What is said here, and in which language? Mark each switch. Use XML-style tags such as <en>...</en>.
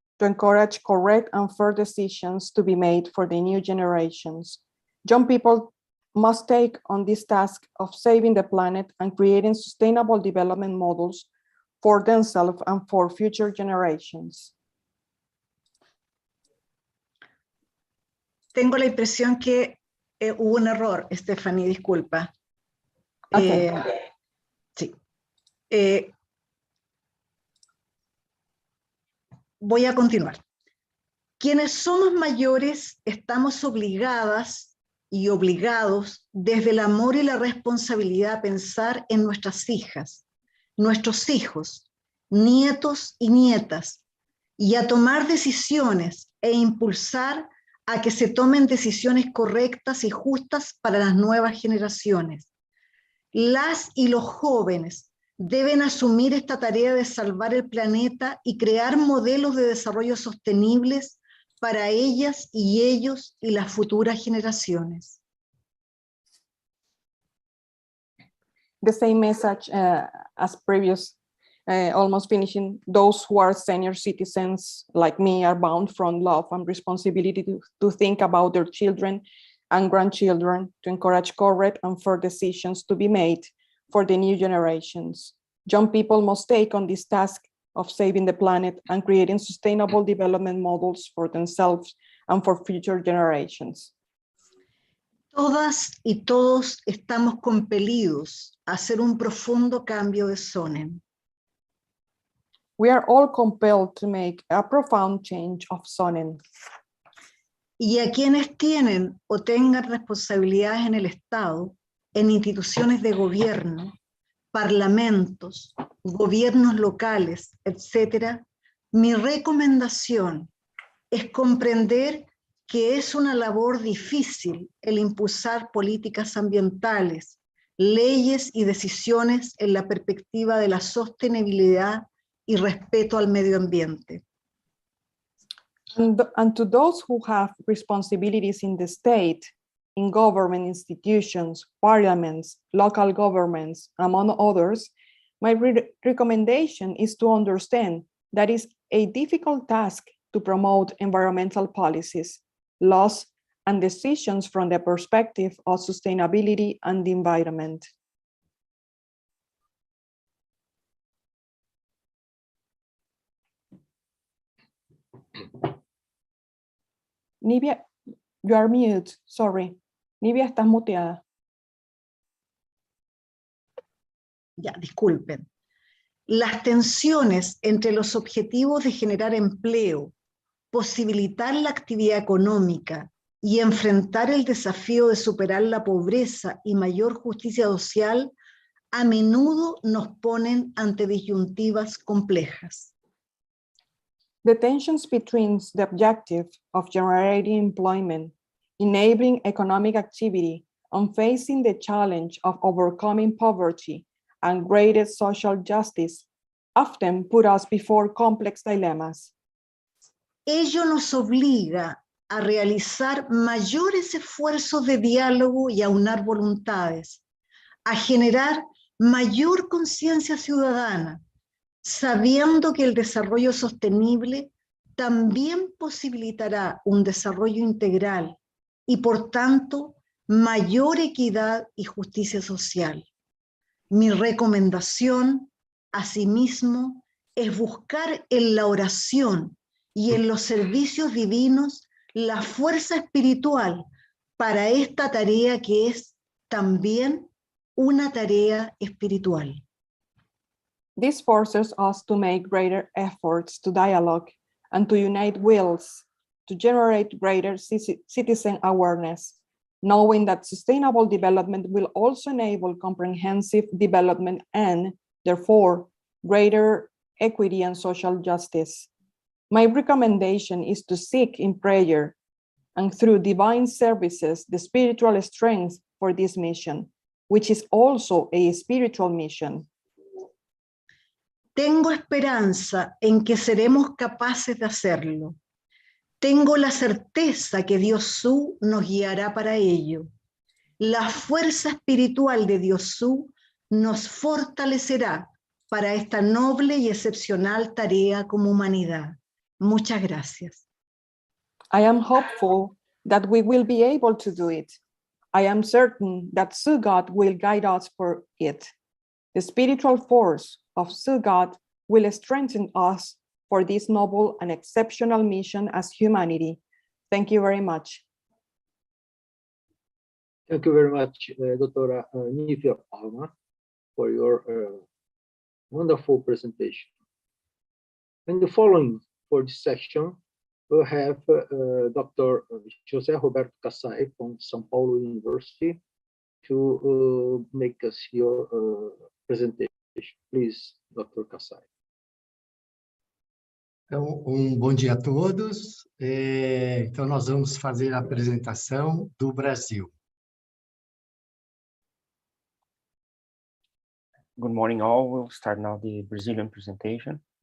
<en>to encourage correct and fair decisions to be made for the new generations. Young people must take on this task of saving the planet and creating sustainable development models for themselves and for future generations.</en> <es>Tengo la impresión que hubo un error, Stephanie, disculpa.</es> <en>Okay.</en> <es>Sí. Voy a continuar. Quienes somos mayores estamos obligadas y obligados desde el amor y la responsabilidad a pensar en nuestras hijas, nuestros hijos, nietos y nietas, y a tomar decisiones e impulsar a que se tomen decisiones correctas y justas para las nuevas generaciones. Las y los jóvenes deben asumir esta tarea de salvar el planeta y crear modelos de desarrollo sostenibles para ellas y ellos y las futuras generaciones.</es> <en>The same message as previous, almost finishing. Those who are senior citizens like me are bound from love and responsibility to think about their children and grandchildren, to encourage correct and fair decisions to be made for the new generations. Young people must take on this task of saving the planet and creating sustainable development models for themselves and for future generations.</en> <es>Todas y todos estamos compelidos a hacer un profundo cambio de zonen.</es> <en>We are all compelled to make a profound change of zoning.</en> <es>Y a quienes tienen o tengan responsabilidades en el Estado, en instituciones de gobierno, parlamentos, gobiernos locales, etc., mi recomendación es comprender que es una labor difícil el impulsar políticas ambientales, leyes y decisiones en la perspectiva de la sostenibilidad y respeto al medio ambiente.</es> <en>And to those who have responsibilities in the state, in government institutions, parliaments, local governments, among others, my recommendation is to understand that it's a difficult task to promote environmental policies, laws, and decisions from the perspective of sustainability and the environment. Nivia, you are mute, sorry.</en> <es>Nivia, estás muteada. Ya, disculpen. Las tensiones entre los objetivos de generar empleo, posibilitar la actividad económica y enfrentar el desafío de superar la pobreza y mayor justicia social a menudo nos ponen ante disyuntivas complejas.</es> <en>The tensions between the objective of generating employment, enabling economic activity, and facing the challenge of overcoming poverty and greater social justice often put us before complex dilemmas.</en> <es>Ello nos obliga a realizar mayores esfuerzos de diálogo y aunar voluntades, a generar mayor conciencia ciudadana, sabiendo que el desarrollo sostenible también posibilitará un desarrollo integral y, por tanto, mayor equidad y justicia social. Mi recomendación, asimismo, es buscar en la oración y en los servicios divinos la fuerza espiritual para esta tarea que es también una tarea espiritual.</es> <en>This forces us to make greater efforts to dialogue and to unite wills to generate greater citizen awareness, knowing that sustainable development will also enable comprehensive development and, therefore, greater equity and social justice. My recommendation is to seek in prayer and through divine services the spiritual strength for this mission, which is also a spiritual mission.</en> <es>Tengo esperanza en que seremos capaces de hacerlo. Tengo la certeza que Dios Su nos guiará para ello. La fuerza espiritual de Dios Su nos fortalecerá para esta noble y excepcional tarea como humanidad. Muchas gracias.</es> <en>I am hopeful that we will be able to do it. I am certain that Sugod will guide us for it. The spiritual force of Sugod will strengthen us for this noble and exceptional mission as humanity. Thank you very much. Thank you very much, Dr. Nifia Palma, for your wonderful presentation. And the following for this section, we'll have Dr. José Roberto Kassai from São Paulo University to make us your presentation. Please, Dr. Kassai.</en> <pt>Então, bom dia a todos. Então, nós vamos fazer a apresentação do Brasil.</pt> <en>Good morning, all. We'll start now the Brazilian presentation.</en>